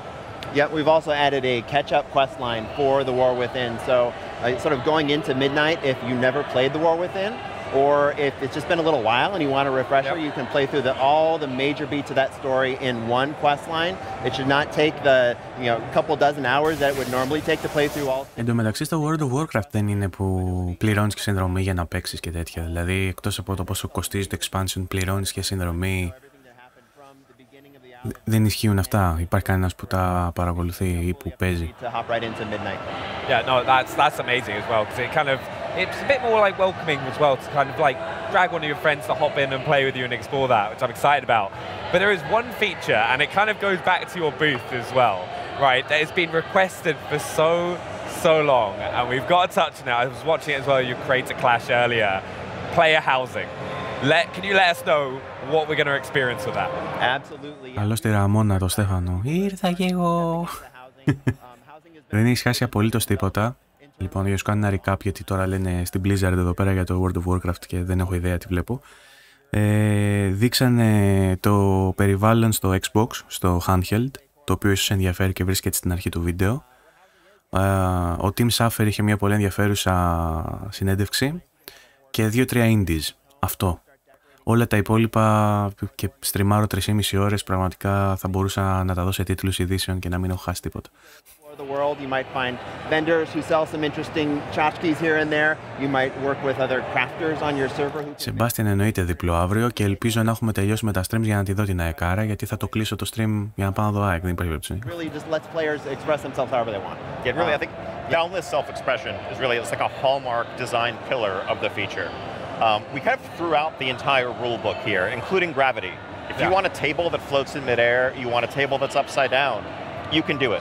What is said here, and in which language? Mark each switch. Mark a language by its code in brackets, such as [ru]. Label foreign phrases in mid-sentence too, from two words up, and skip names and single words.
[en] Yeah, we've also added a catch-up quest line for the War Within. So, sort of going into Midnight, if you never played the War Within, or if it's just been a little while and you want a refresher, you can play through all the major beats of that story in one quest line. It should not take the couple dozen hours that it would normally take to play through all. [el] Εν τω μεταξύ στο World of Warcraft δεν είναι που πληρώνεις και συνδρομή για να παίξεις και τέτοια. Δηλαδή εκτός από το πόσο κοστίζει το expansion, πληρώνεις και συνδρομή. Δεν ισχύουν αυτά. Υπάρχει κανένας που τα παρακολουθεί ή που παίζει. [en] Yeah, no, that's amazing as well, because it's a bit more like welcoming as well, to kind of like drag one of your friends to hop in and play with you and explore that, which I'm excited about. But there is one feature, and it kind of goes back to your booth as well, right, that has been requested for so long, and we've got to touch on it. I was watching it as well, your Creator Clash earlier. Player housing. Can you let us know what we're going to experience with that? Absolutely. [el] Καλώς τη Ραμόνα, το Στέφανο. Ήρθα κι εγώ. Δεν έχει χάσει απολύτως τίποτα. Λοιπόν, για σου κάνω ένα recap, γιατί τώρα λένε στην Blizzard εδώ πέρα για το World of Warcraft και δεν έχω ιδέα τι βλέπω. Δείξανε το περιβάλλον στο Xbox, στο handheld, το οποίο ίσως ενδιαφέρει και βρίσκεται στην αρχή του βίντεο. Ο Tim Schafer είχε μια πολύ ενδιαφέρουσα συνέντευξη και 2-3 indies. Αυτό. Όλα τα υπόλοιπα και στριμάρω 3,5 ώρες, πραγματικά θα μπορούσα να τα δω σε τίτλους ειδήσεων και να μην έχω χάσει τίποτα. [en] The world, you might find vendors who sell some interesting tchotchkes here and there. You might work with other crafters on your server. [el] Sebastian εννοείται διπλό αύριο και ελπίζω να έχουμε τελειώσει με τα streams για να τη δω την αεκάρα, γιατί θα το κλείσω το stream για να πάω να δω ΑΕΚ, δεν υπάρχει περίπτωση. [en] Really just lets players express themselves however they want. Yeah, really, I think boundless self-expression is really, it's like a hallmark design pillar of the feature. We kind of threw out the entire rule book here, including gravity. If you want a table that floats in midair, you want a table that's upside down, you can do it.